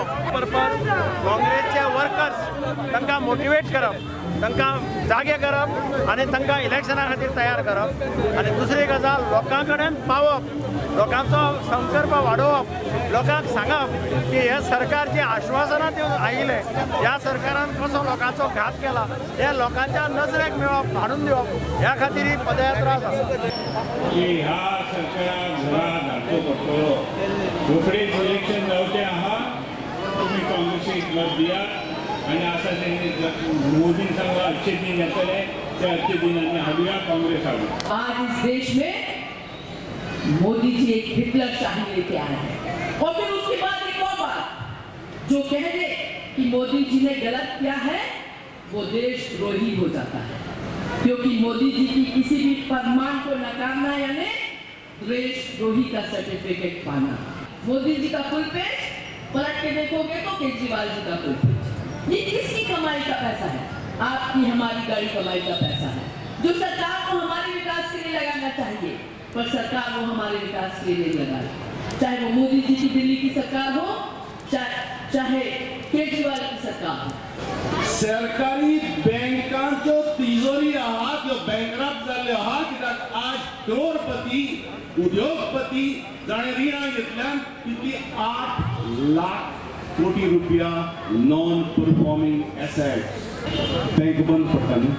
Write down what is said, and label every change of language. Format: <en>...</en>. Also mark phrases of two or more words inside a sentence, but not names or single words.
<kok>पर्पज काँग्रेसचे वर्कर्स तांकां मोटिवेट करप तांकां जागे करप आनी तांकां इलेक्शना खातीर तयार करप आनी दुसरी गजाल लोकां कडेन पावप लोकांचो संपर्क वाडोवप लोकांक सांगप की हे सरकार जे आश्वासनां दिवन आयिल्ले ह्या सरकारान कसो लोकांचो घात केला हे लोकांच्या नजरेक मेळप हाडून दिवप ह्या खातीर ही पदयात्रा आसा की ह्या सरकाराक घरा धाडचो पडटलो रोखडेच इलेक्शन जावचें आहा तुमी काँग्रेसीक मत दियात आनी आसा ते मोदीन सांगला 800 दिन येतले ते 800 दिनांनी हाडुया काँग्रेस हाडू</kok> <hi>आज इस देश में मोदी जी एक हिटलर शाही लेके आए हैं और फिर उसके बाद एक और बात जो कह दे कि मोदी जी ने गलत किया है वो देशद्रोही हो जाता है क्योंकि मोदी जी की किसी भी फरमान को नकारना यानी देशद्रोही का सर्टिफिकेट पाना। मोदी जी का</hi> <en>full page</en> <hi>पलट के देखोगे तो केजरीवाल जी का</hi> <en>full page.</en> <hi>ये किसकी कमाई का पैसा है? आपकी हमारी गाड़ी कमाई का पैसा है जो सरकार को हमारे विकास के लिए लगाना चाहिए पर सरकार वो हमारे विकास के लिए लगा रही चाहे वो मोदी जी की दिल्ली की सरकार हो चाहे केजरीवाल की सरकार हो।</hi> <kok>सरकारी बँकांच्यो तिजोरी आहात ह्यो बँकरप्ट जाल्ल्यो आहा कित्याक आज करोडपती उद्योगपती जाणें रिणां घेतल्यान कितली 8 लाख कोटी रुपया</kok> <en>non performing assets</en> <kok>बँक बंद पडटा</kok>